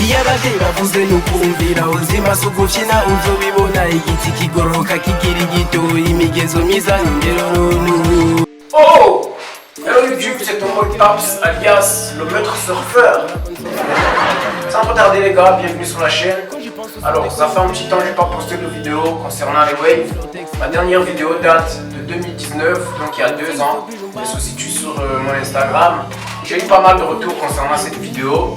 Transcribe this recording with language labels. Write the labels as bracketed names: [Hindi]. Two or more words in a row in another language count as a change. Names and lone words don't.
[Rundi] bavuze nukumvira ubuzima si ugukina uzobibona igiti kigoroka kigira gito imigenzo myiza n'ingero runtu. Oh! [English] Hello YouTube, [French] c'est ton mode Paps alias le maître surfeur. Sans trop tarder les gars, bienvenue sur la chaîne. Alors ça fait un petit temps que je n'ai pas posté de vidéo concernant les waves. Ma dernière vidéo date de 2019, donc il y a 2 ans. Elle se situe sur mon Instagram. J'ai eu pas mal de retours concernant cette vidéo.